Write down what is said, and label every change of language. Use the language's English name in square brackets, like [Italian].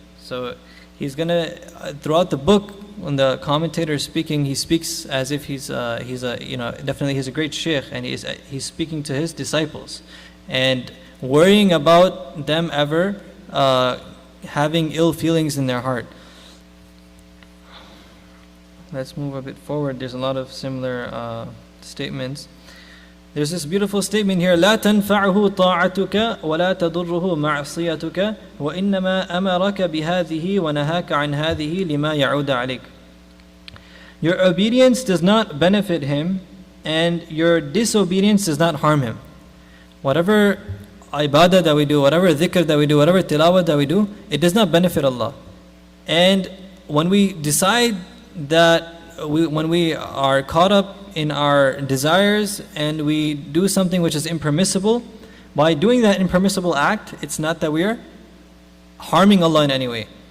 [English] So he's gonna, throughout the book, when the commentator is speaking, he speaks as if he's a great sheikh, and he's speaking to his disciples, and worrying about them ever having ill feelings in their heart. Let's move a bit forward. There's a lot of similar statements. There's this beautiful statement here: [Arabic] لا تنفعه طاعتك ولا تضره معصيتك وإنما أمرك بهذه ونهاك عن هذه لما يعود عليك. [English] Your obedience does not benefit him, and your disobedience does not harm him. Whatever ibadah that we do, whatever dhikr that we do, whatever tilawah that we do, it does not benefit Allah. And when we decide that when we are caught up in our desires and we do something which is impermissible, by doing that impermissible act, it's not that we are harming Allah in any way.